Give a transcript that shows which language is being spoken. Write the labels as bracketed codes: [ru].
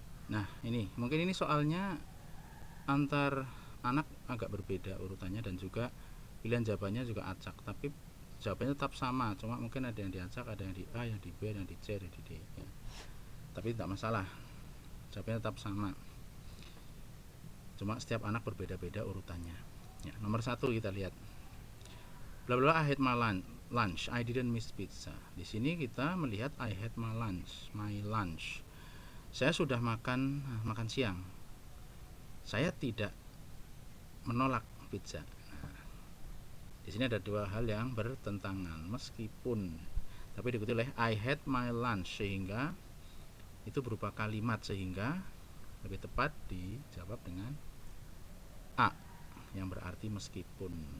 [id] Nah, mungkin ini soalnya antar anak agak berbeda urutannya dan juga pilihan jawabannya juga acak, tapi jawabannya tetap sama, cuma mungkin ada yang diacak, ada yang di A, yang di B, yang di C, yang di D ya. Tapi tidak masalah, jawabannya tetap sama, cuma setiap anak berbeda-beda urutannya ya. Nomor satu kita lihat, [en] bla bla, I had my lunch, I didn't miss pizza. [id] Di sini kita melihat [en] I had my lunch. [id] Saya sudah makan siang, saya tidak menolak pizza. Di sini ada dua hal yang bertentangan, meskipun tapi diikuti oleh [en] I had my lunch, [id] sehingga itu berupa kalimat, sehingga lebih tepat dijawab dengan A yang berarti meskipun.